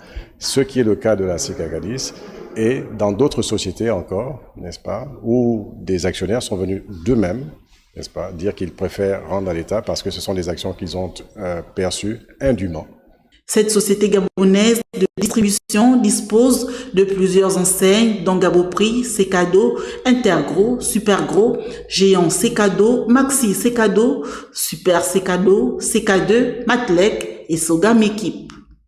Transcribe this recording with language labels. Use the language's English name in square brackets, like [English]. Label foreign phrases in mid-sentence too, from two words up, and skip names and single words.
[French] Ce qui est le cas de la Sekagadis et dans d'autres sociétés encore, n'est-ce pas, où des actionnaires sont venus d'eux-mêmes, n'est-ce pas, dire qu'ils préfèrent rendre à l'État parce que ce sont des actions qu'ils ont perçues indûment. Cette société gabonaise de distribution dispose de plusieurs enseignes dont Gaboprix, Secado, Intergros, Supergros, Géant Secado, Maxi Secado, Super Secado, Seka2, Matlek et Sogam Équipe.